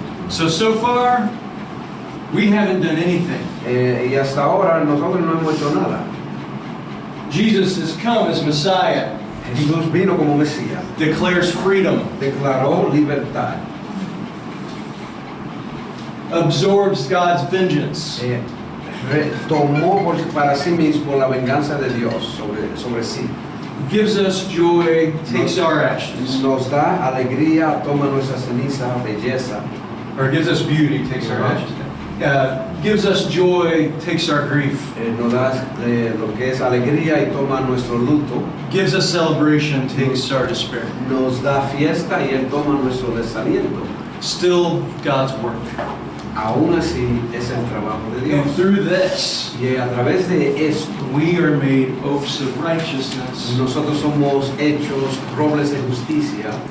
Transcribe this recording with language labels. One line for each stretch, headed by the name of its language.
English: So far, we haven't done anything.
Spanish: Y hasta ahora nosotros no hemos hecho nada.
English: Jesus has come as Messiah.
Spanish: Jesús vino como Mesías.
English: Declares freedom.
Spanish: Declaró libertad.
English: Absorbs God's vengeance.
Spanish: Tomó para sí mismo la venganza de Dios sobre sí.
English: Gives us joy. Takes our ashes.
Spanish: Nos da alegría, toma nuestra ceniza, belleza.
English: Or gives us beauty. Takes our ashes. Gives us joy. Takes our grief.
Spanish: Nos da lo que es alegría y toma nuestro luto.
English: Gives us celebration. Takes our despair.
Spanish: Nos da fiesta y Él toma nuestro desaliento.
English: Still God's work.
Spanish: Aún así es el trabajo de Dios.
English: And through this,
Spanish: Y a través de esto,
English: we are made oaks of righteousness.
Spanish: nosotros somos hechos robles de justicia.